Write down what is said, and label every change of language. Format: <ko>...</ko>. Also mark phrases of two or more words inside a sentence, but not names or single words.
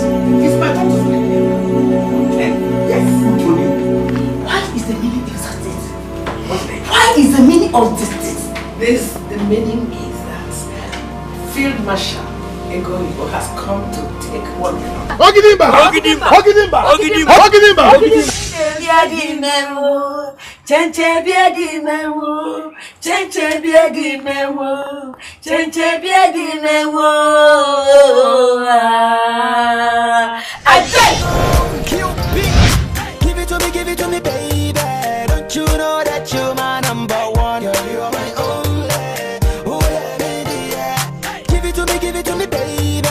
<en>It's my turn to sleep here. Yes, I told you. What is the meaning of this? Why is the meaning of this? The meaning is that Field Marshal Egoibo has come to take what we know. Ogidimba! Chenche biadi mewo. Give it to me, baby. Don't you know that you're my number one? You're my only. Give it to me, baby.</en>